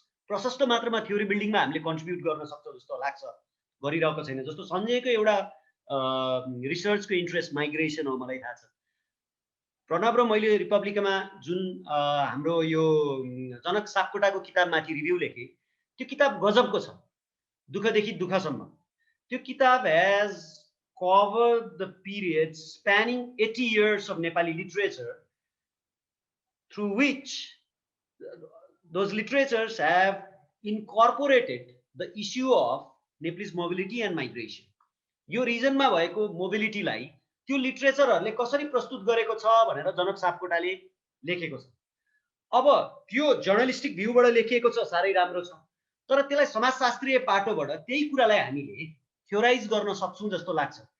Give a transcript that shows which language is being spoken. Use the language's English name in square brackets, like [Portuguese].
[Nepali] प्रशस्त मात्रामा थ्योरी बिल्डिङमा हामीले कन्ट्रिब्युट गर्न सक्छौँ जस्तो लाग्छ, गरिरहेको छैन। जस्तो सञ्जयको एउटा रिसर्चको इन्ट्रेस्ट माइग्रेसन हो, मलाई थाहा छ। प्रणव र मैले रिपब्लिकमा जुन हाम्रो यो जनक सापकोटाको किताबमाथि रिभ्यू लेखेँ, त्यो किताब गजबको छ, दुःखदेखि दुःखसम्म। त्यो किताब has [English] covered the period spanning 80 years of Nepali literature, through which those literatures have incorporated the issue of Nepalese mobility and migration. [Nepali] यो रिजनमा भएको मोबिलिटीलाई त्यो लिटरेचरहरूले कसरी प्रस्तुत गरेको छ भनेर जनक सापकोटाले लेखेको छ। अब त्यो जर्नलिस्टिक भ्यूबाट लेखिएको छ, साह्रै राम्रो छ, तर त्यसलाई समाजशास्त्रीय पाटोबाट त्यही कुरालाई हामीले थ्योराइज गर्न सक्छौँ जस्तो लाग्छ।